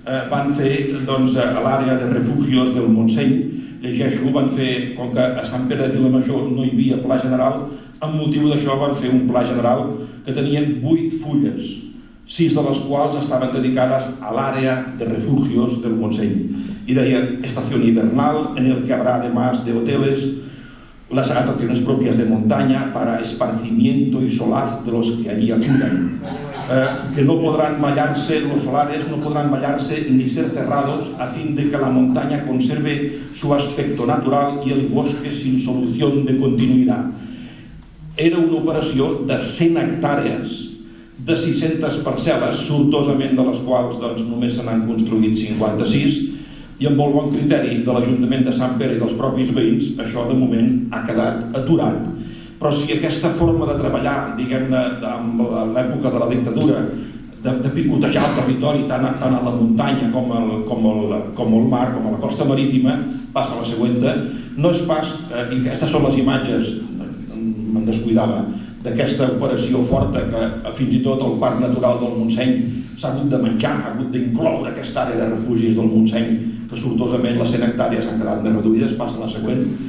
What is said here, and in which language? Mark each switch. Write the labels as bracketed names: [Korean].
[Catalan] van fer a l'àrea de refugios del Montseny, llegeixo, van fer, com que a Sant Pere de Vilamajor no hi havia pla general, amb motiu d'això van fer un pla general que tenia 8 fulles, 6 de les quals estaven dedicades a l'àrea de refugios del Montseny. [Spanish] Y deia, estación invernal en el que habrá además de hoteles las atracciones propias de montaña para esparcimiento y solaz de los que allí acudan. Que no podrán vallarse, los solares no podrán vallarse ni ser cerrados a fin de que la montaña conserve su aspecto natural y el bosque sin solución de continuidad. [Catalan] Era una operació de 100 hectàrees de 600 parcel·les, sortosament de les quals només se n'han construït 56, i amb molt bon criteri de l'Ajuntament de Sant Pere i dels propis veïns, això de moment ha quedat aturat. Però si aquesta forma de treballar, diguem-ne, en l'època de la dictadura, de picotejar el territori tant a la muntanya com al mar, com a la costa marítima, passa a la següent, no és pas, i aquestes són les imatges, me'n descuidava, d'aquesta operació forta que fins i tot el Parc Natural del Montseny s'ha hagut de menjar, ha hagut d'incloure aquesta àrea de refugis del Montseny, que sortosament les 100 hectàrees han quedat més reduïdes, passa a la següent.